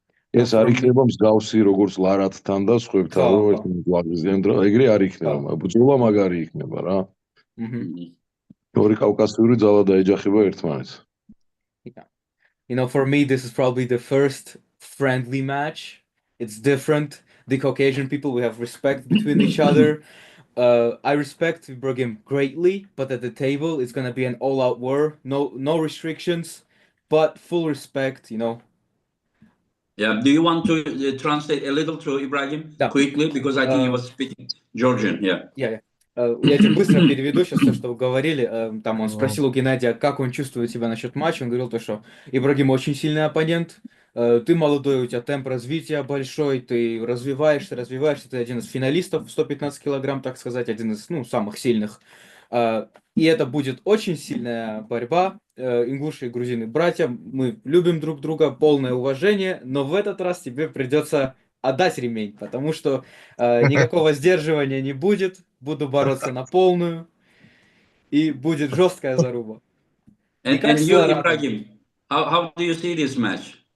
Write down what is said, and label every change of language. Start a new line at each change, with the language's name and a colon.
Georgian: ეს არ იქნება მსგავსი როგორც ლარათთან და სხვებთან, ხო, რომ ხო. ერთმანეთს ვაგრძელებთ რა, ეგრე არ იქნება, ბრძოლა მაგარი იქნება რა. Mhm. ორი კავკასიური ძალა დაეჯახება ერთმანეთს.
English: Yeah. You know, for me, this is probably the first friendly match. It's different. The Caucasian people, we have respect between each other. I respect Ibragim greatly, but at the table, it's gonna be an all-out war. No restrictions, but full respect. You know. Yeah. Do you want to translate a little to Ibragim
Russian: Да.
English: quickly? Because I think he was speaking Georgian. Yeah.
Russian: Я тебе быстро переведу сейчас то, что вы говорили. Там он спросил у Геннадия, как он чувствует себя насчет матча. Он говорил то, что Ибрагим очень сильный оппонент. Ты молодой, у тебя темп развития большой, ты развиваешься. Ты один из финалистов в 115 килограмм, так сказать, один из, самых сильных. И это будет очень сильная борьба. Ингуши и грузины братья, мы любим друг друга, полное уважение, но в этот раз тебе придется отдать ремень, потому что никакого сдерживания не будет, буду бороться на полную, и будет жесткая заруба. Не как
English: And
Russian: с
English: you,
Russian: Ларатом.
English: Ibragim, how do you see this match?